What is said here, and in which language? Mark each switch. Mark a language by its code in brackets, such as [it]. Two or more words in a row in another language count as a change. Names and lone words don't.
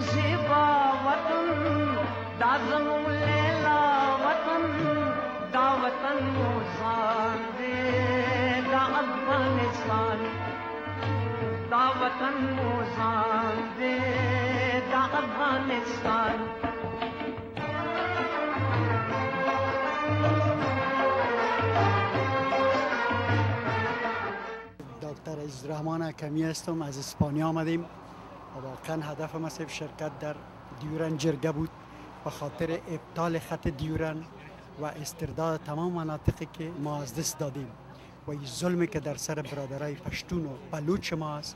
[ps] ज़िबा वतन दा ज़मू लैला वतन दा وطن موزانده دا افغانستان دا وطن موزانده دا افغانستان [fa] دکتر عزیزالرحمن حکمی هستم، از اسپانیا آمدیم و واقعا هدف ما صرف شرکت در دیورند جرگه بود به خاطر ابطال خط دیورند و استرداد تمام مناطقی که ما از دست دادیم و این ظلمی که در سر برادرای پشتون و بلوچ ما است.